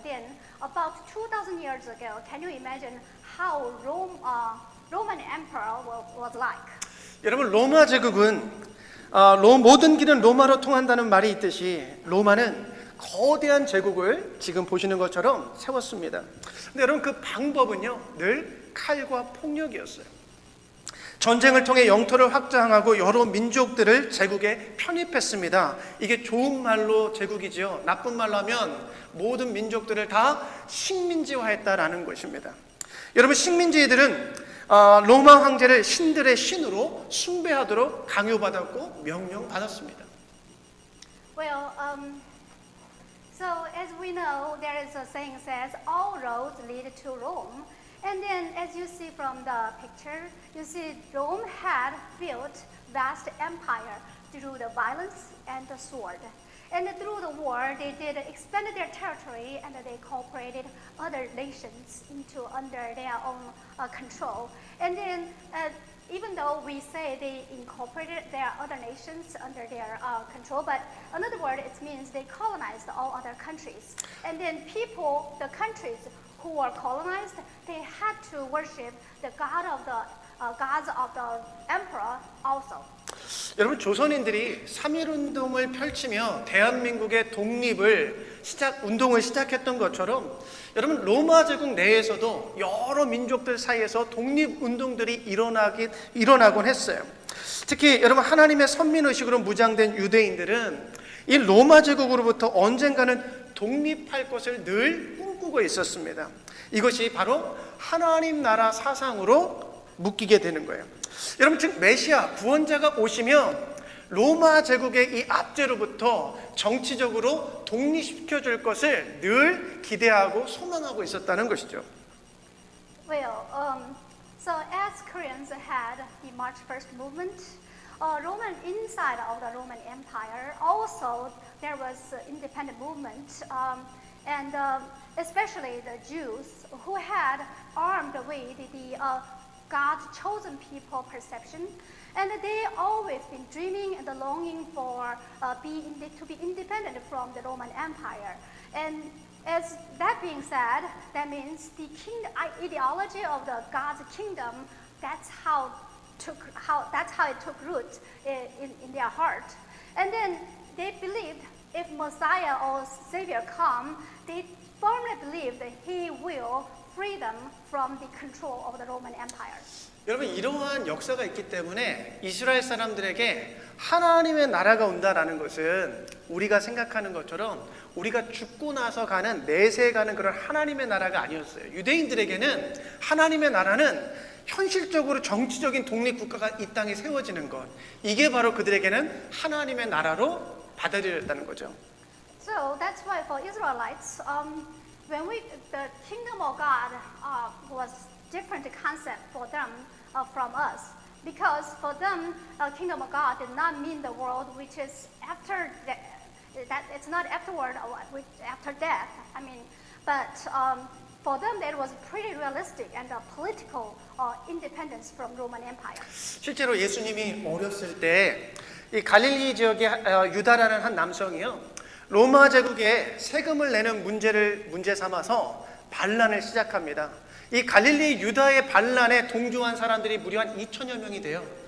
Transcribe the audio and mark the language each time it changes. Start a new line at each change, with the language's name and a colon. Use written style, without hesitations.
English: Then about 2,000 years ago, can you imagine how Roman emperor was like?
Korean: 여러분 로마 제국은 모든 길은 로마로 통한다는 말이 있듯이 로마는 거대한 제국을 지금 보시는 것처럼 세웠습니다. 근데 여러분 그 방법은요 늘 칼과 폭력이었어요. 전쟁을 통해 영토를 확장하고 여러 민족들을 제국에 편입했습니다. 이게 좋은 말로 제국이지요. 나쁜 말로 하면 모든 민족들을 다 식민지화했다라는 것입니다. 여러분 식민지들은 로마 황제를 신들의 신으로 숭배하도록 강요받았고 명령받았습니다.
English: Well, so as we know, there is a saying says, all roads lead to Rome. And then as you see from the picture, you see Rome had built vast empire through the violence and the sword. And through the war, they did expand their territory and they cooperated other nations into under their own control. And then even though we say they incorporated their other nations under their control, but another word, it means they colonized all other countries. And then people, the countries who were colonized, they had to worship the gods of the emperor also.
Korean: 여러분 조선인들이 3.1운동을 펼치며 대한민국의 독립을 운동을 시작했던 것처럼 여러분 로마 제국 내에서도 여러 민족들 사이에서 독립운동들이 일어나곤 했어요. 특히 여러분 하나님의 선민의식으로 무장된 유대인들은 이 로마 제국으로부터 언젠가는 독립할 것을 늘 꿈꾸고 있었습니다. 이것이 바로 하나님 나라 사상으로 묶이게 되는 거예요. 여러분 즉 메시아 구원자가 오시면 로마 제국의 이 압제로부터 정치적으로 독립시켜줄 것을 늘 기대하고 소망하고 있었다는 것이죠.
English: Well, so as Koreans had the March 1st movement, Roman inside of the Roman Empire, also there was independent movement, and especially the Jews who had armed with the God's chosen people perception, and they always been dreaming and longing for to be independent from the Roman Empire. And as that being said, that means the ideology of the God's kingdom. That's how it took root in their heart. And then they believed if Messiah or Savior come, they firmly believed that He will free them from the control of the Roman Empire.
Korean: 여러분 이러한 역사가 있기 때문에 이스라엘 사람들에게 하나님의 나라가 온다라는 것은 우리가 생각하는 것처럼 우리가 죽고 나서 가는 내세에 가는 그런 하나님의 나라가 아니었어요. 유대인들에게는 하나님의 나라는 현실적으로 정치적인 독립국가가 이 땅에 세워지는 것, 이게 바로 그들에게는 하나님의 나라로 받아들였다는 거죠.
English: So that's why for Israelites, when the kingdom of God was different concept for them from us, because for them, kingdom of God did not mean the world which is after that it's not afterward or after death. I mean, but for them that was pretty realistic and political independence from Roman Empire.
Korean: 실제로 예수님이 어렸을 때 이 갈릴리 지역의 유다라는 한 남성이요 로마 제국에 세금을 내는 문제 삼아서 반란을 시작합니다. 이 갈릴리 유다의 반란에 동조한 사람들이 무려 한 2천여 명이 돼요.